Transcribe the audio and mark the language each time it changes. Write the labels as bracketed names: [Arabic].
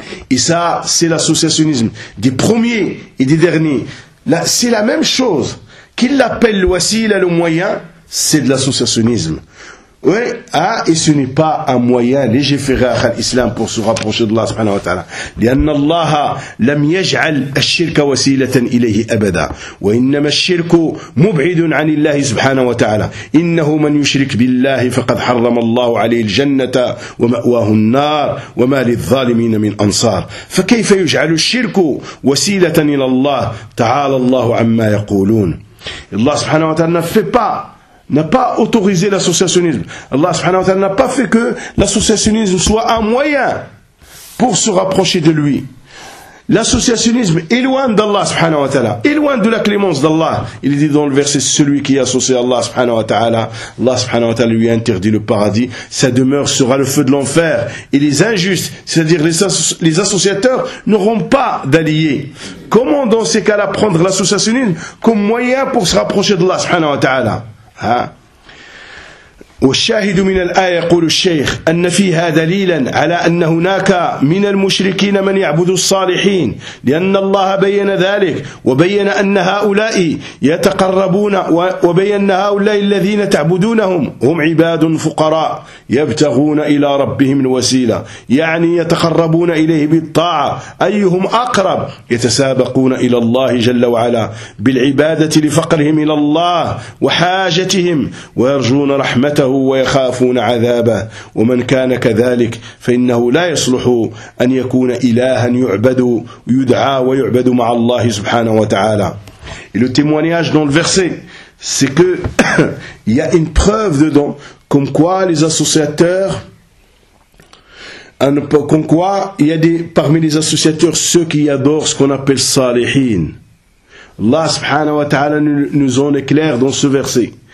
[French] Et ça, c'est l'associationnisme des premiers et des derniers. Là, c'est la même chose qu'ils l'appellent le wasila, le moyen, c'est de l'associationnisme. Oui, ah, et ce n'est pas un moyen légiféré à l'islam pour se rapprocher d'Allah subhanahu wa ta'ala. [Arabic] لأن الله لم يجعل الشرك وسيلة إليه أبدا وإنما الشرك مبعد عن الله سبحانه وتعالى إنه من يشرك بالله فقد حرم الله عليه الجنة ومأواه النار وما للظالمين من أنصار فكيف يجعل الشرك وسيلة إلى الله تعالى الله عما يقولون. الله سبحانه وتعالى [French] n'a pas autorisé l'associationnisme. Allah subhanahu wa ta'ala n'a pas fait que l'associationnisme soit un moyen pour se rapprocher de lui. L'associationnisme éloigne d'Allah subhanahu wa ta'ala, éloigne de la clémence d'Allah. Il dit dans le verset, celui qui associe Allah subhanahu wa ta'ala, Allah subhanahu wa ta'ala lui interdit le paradis, sa demeure sera le feu de l'enfer, et les injustes, c'est-à-dire les associateurs, n'auront pas d'alliés. Comment dans ces cas-là prendre l'associationnisme comme moyen pour se rapprocher d'Allah subhanahu wa ta'ala? [Arabic] ها والشاهد من الآية يقول الشيخ أن فيها دليلا على أن هناك من المشركين من يعبد الصالحين لأن الله بين ذلك وبين أن هؤلاء يتقربون وبين هؤلاء الذين تعبدونهم هم عباد فقراء يبتغون إلى ربهم الوسيلة يعني يتقربون إليه بالطاعة أيهم أقرب يتسابقون إلى الله جل وعلا بالعبادة لفقرهم إلى الله وحاجتهم ويرجون رحمته ويخافون عذابه ومن كان كذلك فإنه لا يصلح أن يكون إلها يعبد يدعى ويعبد مع الله سبحانه وتعالى. [French] Et le témoignage dans le verset, c'est que il y a une preuve dedans comme quoi les associateurs, comme quoi il y a parmi les associateurs ceux qui adorent ce qu'on appelle salihin. Allah subhanahu wa ta'ala nous en éclaire dans ce verset.